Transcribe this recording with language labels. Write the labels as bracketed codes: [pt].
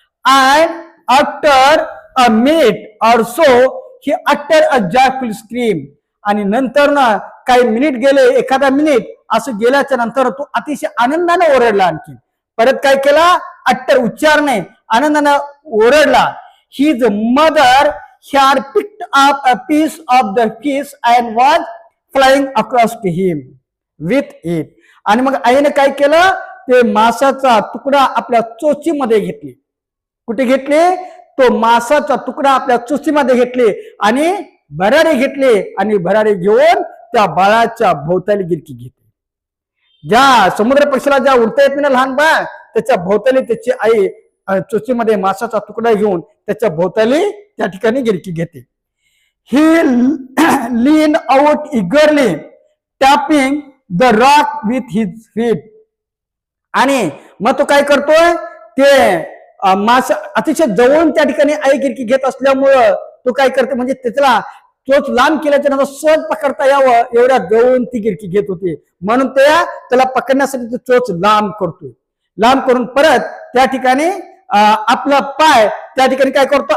[en] And after a minute or so he utter a joyful scream. [mr] आणि नंतर ना काही मिनिट गेले, एखादा मिनिट असं गेल्याच्या नंतर तो अतिशय आनंदाने ओरडला. आणखी परत काय केला? अट्टर उच्चारणे, आनंदाने ओरडला. [en] His mother had picked up a piece of the fish and was flying across to him with it. [mr] आणि मग आईने काय केलं? ते मासाचा तुकडा आपल्या चोचीमध्ये घेतली. कुठे घेतले? तो मासाचा तुकडा आपल्या चोचीमध्ये घेतले आणि भरारी घेतले आणि भरारी घेऊन त्या बाळाच्या भोवताली गिरकी घेतली. ज्या समुद्र पक्षीला ज्या उडता येत नाही लहान बाळ, त्याच्या भोवताली त्याची आई चोचीमध्ये मासाचा तुकडा घेऊन त्याच्या भोवताली त्या ठिकाणी गिरकी घेते. [en] He lean out eagerly tapping the rock with his feet. [mr] आणि मग तो काय करतोय? ते मासा अतिशय जवळून त्या ठिकाणी आई गिरकी घेत असल्यामुळं तो काय करते, म्हणजे त्याला चोच लांब केल्याच्या नंतर सहज पकडता यावं एवढ्या जवळून ती गिरकी घेत होती. म्हणून त्याला पकडण्यासाठी तो चोच लांब करतोय. लांब करून परत त्या ठिकाणी आपला पाय त्या ठिकाणी काय करतो?